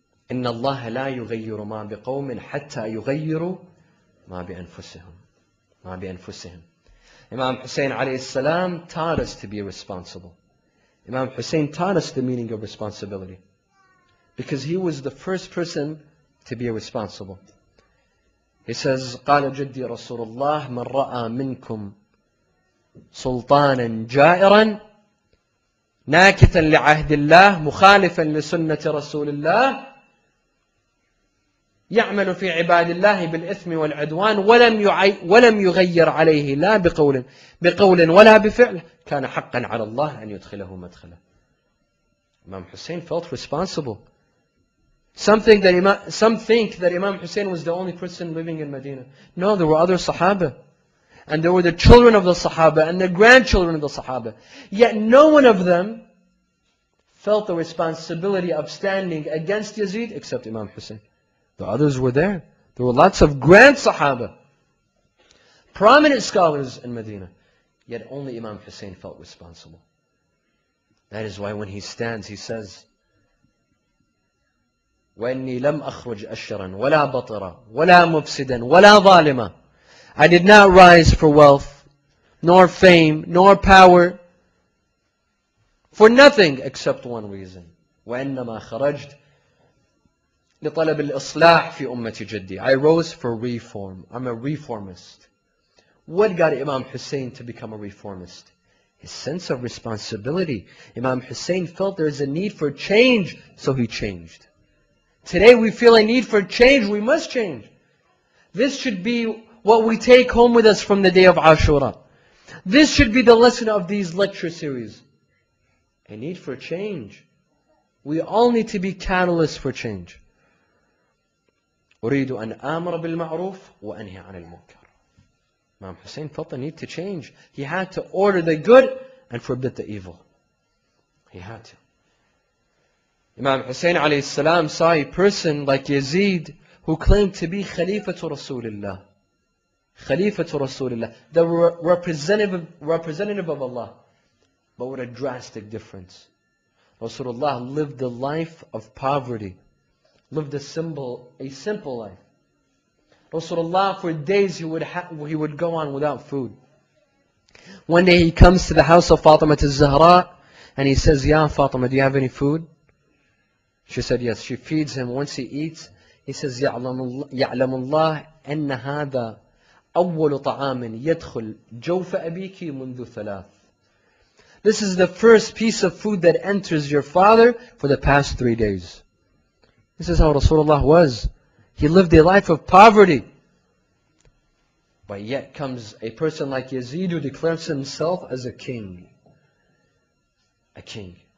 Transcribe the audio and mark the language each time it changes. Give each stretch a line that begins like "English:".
Arabic: إِنَّ اللَّهَ لَا يُغَيِّرُ مَا بِقَوْمٍ حَتَّى يُغَيِّرُوا مَا بِأَنفُسِهِمْ.
English: Imam Hussain alayhi salam taught us to be responsible. Imam Hussain taught us the meaning of responsibility. Because he was the first person to be responsible. He says,
Arabic: قال جدي رسول الله من رأى منكم سلطانا جائرا ناكثا لعهد الله مخالفا لسنة رسول الله يعمل في عباد الله بالإثم والعدوان ولم يغير عليه لا بقول ولا بفعل كان حقا على الله أن يدخله مدخله.
English: Imam Hussain felt responsible. Some think that Imam Hussain was the only person living in Medina. No, there were other Sahaba. And there were the children of the Sahaba and the grandchildren of the Sahaba. Yet no one of them felt the responsibility of standing against Yazid except Imam Hussain. The others were there. There were lots of grand Sahaba, prominent scholars in Medina. Yet only Imam Hussain felt responsible. That is why when he stands, he says,
Arabic: وَإِنِّي لَمْ أَخْرُجْ أَشْرًا وَلَا بَطِرًا وَلَا مُفْسِدًا وَلَا ظَالِمًا.
English: I did not rise for wealth, nor fame, nor power, for nothing except one reason.
Arabic: وَإِنَّمَا خَرَجْتُ لِطَلَبِ الْإِصْلَاحِ فِي أُمَّةِ جَدِّي.
English: I rose for reform. I'm a reformist. What got Imam Hussain to become a reformist? His sense of responsibility. Imam Hussain felt there is a need for change, so he changed. Today we feel a need for change. We must change. This should be what we take home with us from the day of Ashura. This should be the lesson of these lecture series. A need for change. We all need to be catalysts for change.
Arabic: أريد أن آمر بالمعروف وأنهي عن المنكر.
English: Imam Hussain felt the need to change. He had to order the good and forbid the evil. He had to. Imam Hussain alayhi salam saw a person like Yazid who claimed to be Khalifatu Rasulullah. Khalifatu Rasulullah, the representative of Allah. But with a drastic difference. Rasulullah lived a life of poverty. Lived a simple life. Rasulullah, for days he would go on without food. One day he comes to the house of Fatima al-Zahra and he says, Ya Fatima, do you have any food? She said yes. She feeds him. Once he eats, he says,
Arabic: يعلم الله أن هذا أول طعام يدخل جوف أبيك منذ ثلاث.
English: This is the first piece of food that enters your father for the past 3 days. This is how Rasulullah was. He lived a life of poverty. But yet comes a person like Yazid who declares himself as a king. A king.